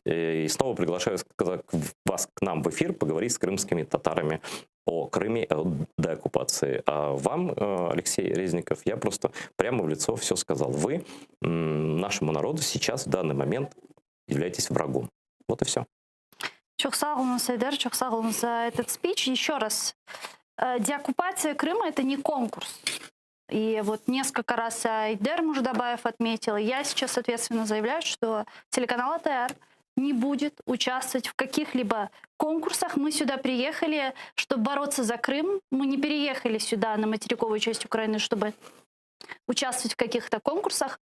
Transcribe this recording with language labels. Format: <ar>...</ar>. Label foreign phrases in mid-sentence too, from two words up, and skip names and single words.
<ru>И снова приглашаю вас к нам в эфир поговорить с крымскими татарами о Крыме, о деоккупации. А вам, Алексей Резников, я просто прямо в лицо все сказал. Вы нашему народу сейчас, в данный момент, являетесь врагом. Вот и все.</ru> <crh>Çok sağ olun Сайдар, çok sağ olun</crh> <ru>за этот спич. Еще раз, деоккупация Крыма — это не конкурс. И вот несколько раз Айдер Муждабаев отметил, я сейчас ответственно заявляю, что телеканал АТР не будет участвовать в каких-либо конкурсах. Мы сюда приехали, чтобы бороться за Крым. Мы не переехали сюда, на материковую часть Украины, чтобы участвовать в каких-то конкурсах.</ru>